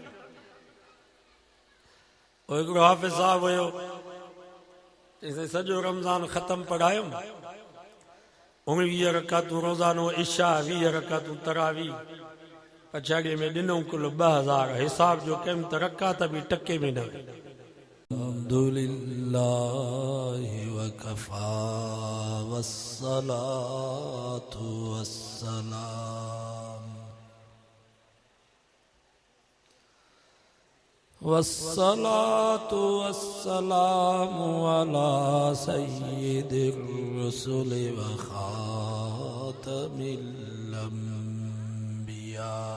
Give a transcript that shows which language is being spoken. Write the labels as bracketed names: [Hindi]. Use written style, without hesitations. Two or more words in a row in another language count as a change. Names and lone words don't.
[Sindhi] हिकिड़ो हाफ़िज़ साहब हुयो, सॼो रमज़ान ख़त्म पढ़ायुमि, 19 रकातूं रोज़ानो इशा, 20 रकातूं तरावी, पछाड़ीअ में ॾिनऊं कुल 2000। हिसाब जो कयुमि त रकात बि टके में न। [Arabic] الحمد لله وكفى والصلاة والسلام والصلاة والسلام على سيد الرسل وخاتم الأنبياء.